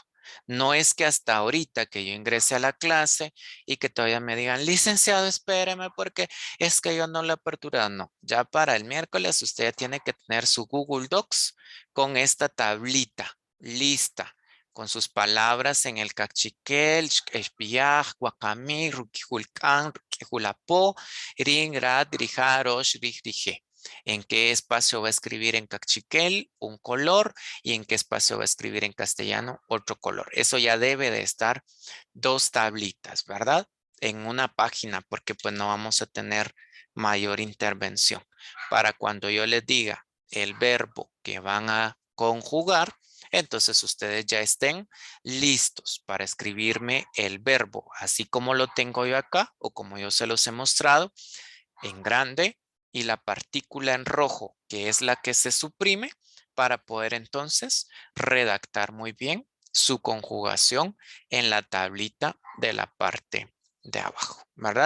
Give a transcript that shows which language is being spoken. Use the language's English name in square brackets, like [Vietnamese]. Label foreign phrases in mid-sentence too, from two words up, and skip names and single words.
[Spanish] No es que hasta ahorita que yo ingrese a la clase y que todavía me digan, licenciado, espéreme porque es que yo no lo he aperturado. No, ya para el miércoles usted ya tiene que tener su Google Docs con esta tablita lista, con sus palabras en el cachiquel, [Kaqchikel] espiaj, guacamí, ruquijulcán, ruquijulapó, ring, rat, rijar, osh, rije. [Spanish] en qué espacio va a escribir en cachiquel un color y en qué espacio va a escribir en castellano otro color. Eso ya debe de estar 2 tablitas, ¿verdad? En una página, porque pues no vamos a tener mayor intervención. Para cuando yo les diga el verbo que van a conjugar, entonces ustedes ya estén listos para escribirme el verbo, así como lo tengo yo acá o como yo se los he mostrado en grande y la partícula en rojo, que es la que se suprime para poder entonces redactar muy bien su conjugación en la tablita de la parte de abajo, ¿verdad?